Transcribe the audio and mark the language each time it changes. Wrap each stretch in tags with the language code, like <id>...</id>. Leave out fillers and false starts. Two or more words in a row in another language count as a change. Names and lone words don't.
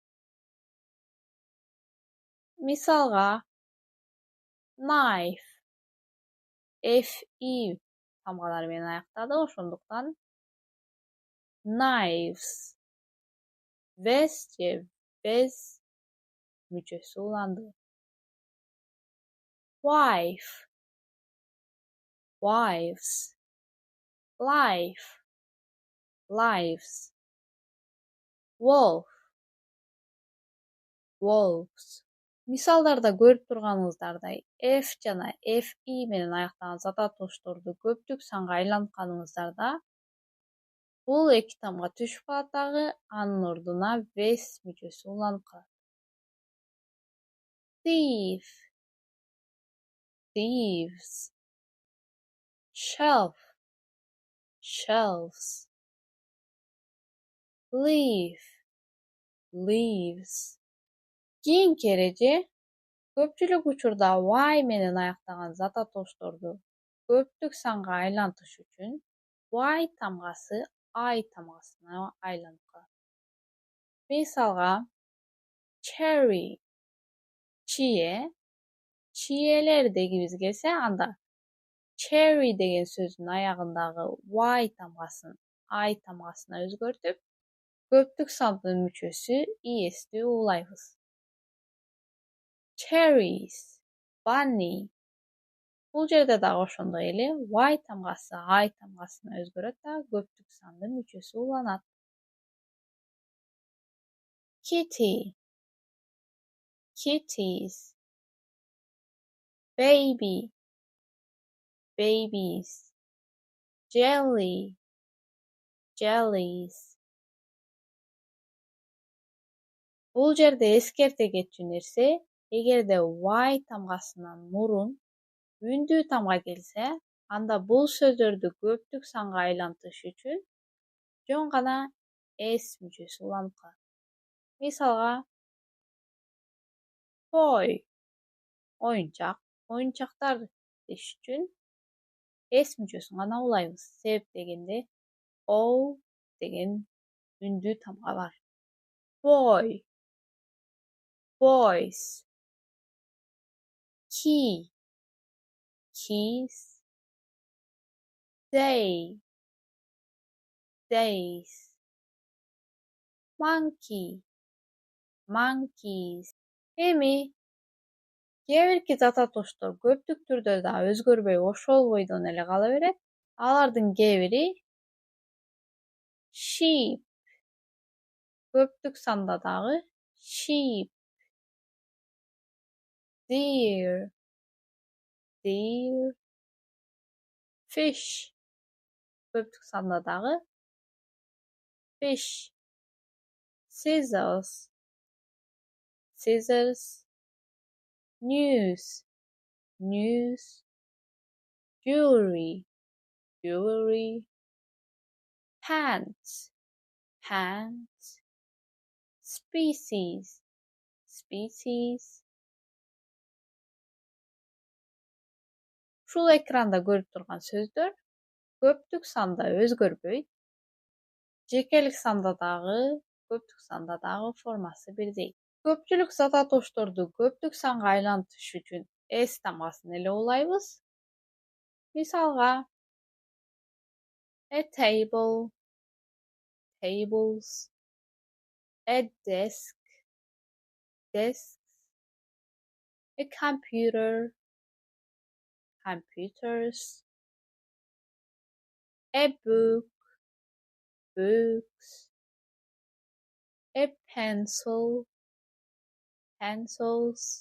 <ky>Мисалга, knife FI тамгалары менен аяктады, ошондуктан knives vs же без мүчөсү уланды.</ky> <en>Wife, wives, life, lives, wolf, wolves.</en> <ky>Мисалдарда көрүп турганыңыздардай, F жана FI менен аяктаган зат атоочторду көптүк санга айлантканыбыздарда, бул эки тамга түшүп калат дагы, анын ордуна vs мүчөсү уланып калат.</ky> <en>Thief, thieves, shelf, shelves, leaf, leaves.</en> <ky>Кийинки эреже көпчүлүк учурда Y менен аяктаган зат атоочторду көптүк санга айлантыш үчүн Y тамгасы I тамгасына айланып калат. Мисалга, cherry, чие, чиелер дегибиз келсе, анда cherry деген сөздүн аягындагы Y тамгасын I тамгасына өзгөртүп, көптүк сандын мүчөсү IS'ти улайбыз.</ky> <en>Cherries, bunny.</en> <ky>Бул жерде дагы ошондой эле Y тамгасы I тамгасына өзгөрөт да, көптүк сандын мүчөсү уланат.</ky> <en>Kitty, kitties, baby, babies, jelly, jellies.</en> <ky>Бул жерде эскерте кетчү нерсе, эгерде Y тамгасынан мурун үндүү тамга келсе, анда бул сөздөрдү көптүк санга айлантыш үчүн жөн гана S мүчөсү уланып калат. Мисалга, toy, оюнчак, оюнчактар деш үчүн S мүчөсүн гана улайбыз. Себеп дегенде O деген үндүү тамга бар.</ky> <en>Boy, boys, key, keys, day, days, monkey, monkeys.</en> <ky>Эми кээ бирки зат атоочтор көптүк түрдө да өзгөрбөй ошол бойдон эле кала берет. Алардын кээ бири sheep, көптүк санда дагы</ky> <en>sheep, deer, deer, fish,</en> <ky>көптүк санда дагы</ky> <en>fish, scissors, scissors, news, news, jewelry, jewelry, pants, pants, species, species.</en> <ky>Ушул экранда көрүп турган сөздөр көптүк санда өзгөрбөйт. Жекелик санда дагы, көптүк санда дагы формасы бирдей. Көпчүлүк зат атошторду көптүк санга айлантыш үчүн s тамгасын эле улайбыз. Мисалга,</ky> <en>a table, tables, a desk, desks, a computer, computers, a book, books, a pencil, pencils.</en>